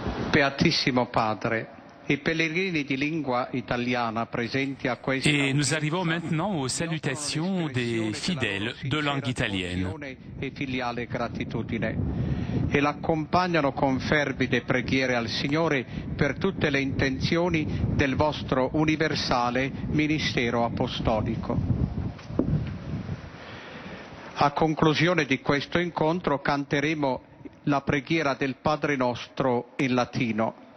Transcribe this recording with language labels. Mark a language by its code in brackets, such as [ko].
[it] Beatissimo Padre, i pellegrini di lingua italiana presenti a questa [fr] Et nous arrivons maintenant aux salutations des fidèles de langue italienne. [it] e filiale gratitudine e l'accompagnano con fervide preghiere al Signore per tutte le intenzioni del vostro universale ministero apostolico. A conclusione di questo incontro canteremo la preghiera del Padre Nostro in latino.